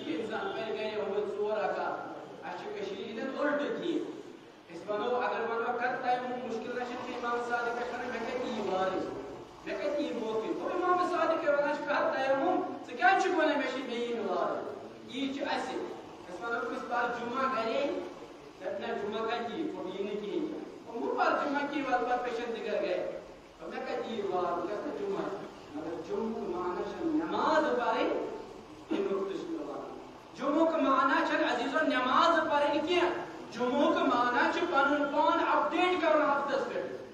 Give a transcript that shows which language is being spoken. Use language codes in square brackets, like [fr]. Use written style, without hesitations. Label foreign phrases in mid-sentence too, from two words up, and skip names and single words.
[ks] کہِ اِنسان پرِ گرِ یِمے 4 رکعت اَسہِ چھِ کٔشیٖرِ ہِنٛدٮ۪ن اُلٹہٕ کینٛہہ أسۍ وَنو اگر وَنو کَتھ تَمیُک مُشکِل نہ چھُنہٕ کینٛہہ اِمام صادِقَس وَنان مےٚ کَتہِ یی وارٕ مےٚ کَتہِ یی موقعہٕ گوٚو اِمام صادِقے وَنان چھِ کَتھ تَیمُم ژٕ کیٛازِ چھُکھ وَنان مےٚ چھِ مےٚ یی نہٕ وارٕ یی چھِ اَسہِ أسۍ وَنو أسۍ پَر جُمعہ گرے دَپہِ نہ جُمعہ کَتہِ یی یی نہٕ کِہیٖنۍ مو پَر جُمعہ کی وَلہٕ پَتہٕ پیشَن تہِ گَرِ گٔے مےٚ کَتہِ یی وارٕ بہٕ گژھٕ نہٕ جُمعہ مگر جُمعُک معنی چھُ نٮ۪ماز پَرٕنۍ اَمیُک تہِ چھُ مےٚ وَنُن جُمعُک معنی چھَنہٕ عزیٖزو نٮ۪ماز پَرٕنۍ کینٛہہ جمعُک معنی چھُ پَنُن پان اپڈیٹ کرُن ہفتس پٮ۪ٹھ